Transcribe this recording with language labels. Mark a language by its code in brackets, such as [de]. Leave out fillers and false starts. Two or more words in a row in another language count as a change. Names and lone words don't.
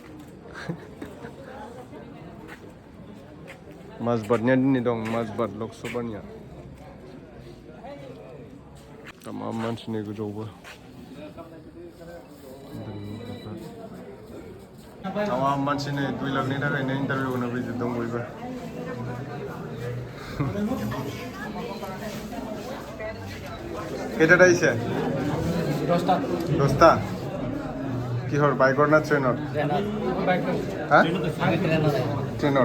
[brx] माजबादनिया दिनै दं, माजबाद लकसभानिया। दा मा मानसिनि गोजौबो मानसिनि 2 लाखनि थाखायनो इन्टारभिउ होनो भिजिट दं बयबो। [as] কেইটা আইছে? 10টা। কিহৰ বাইকৰ না ট্ৰেইনৰ? হ্যাঁ ট্ৰেইনৰ।